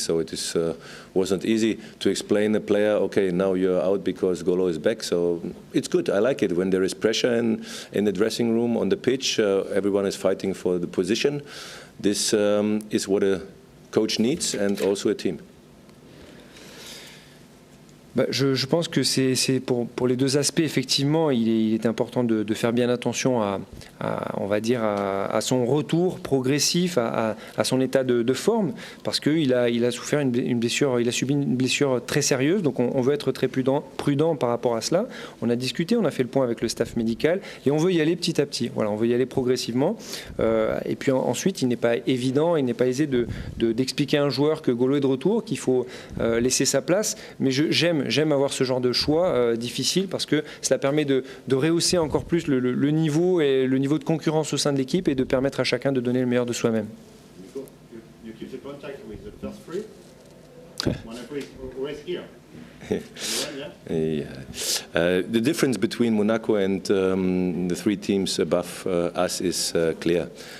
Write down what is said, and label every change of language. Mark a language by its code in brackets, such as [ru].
[en] So it wasn't easy to explain a player, okay, now you're out because Golo is back. So it's good. I like it when there is pressure in the dressing room, on the pitch. Everyone is fighting for the position. This is what a coach needs, and also a team. [fr] Je pense que c'est pour les deux aspects, effectivement, il est important de faire bien attention on va dire à son retour progressif, à son état de forme, parce qu'il a souffert une blessure, il a subi une blessure très sérieuse, donc on veut être très prudent par rapport à cela. On a discuté, on a fait le point avec le staff médical, et on veut y aller petit à petit. Voilà, on veut y aller progressivement. Et puis ensuite, il n'est pas évident, il n'est pas aisé d'expliquer à un joueur que Golo est de retour, qu'il faut laisser sa place, mais j'aime avoir ce genre de choix difficile, parce que cela permet de rehausser encore plus le niveau et le niveau de concurrence au sein de l'équipe, et de permettre à chacun de donner le meilleur de soi-même. [en] You keep the contact with the first three. Monaco is always here. The difference between Monaco and the 3 teams above us is clear.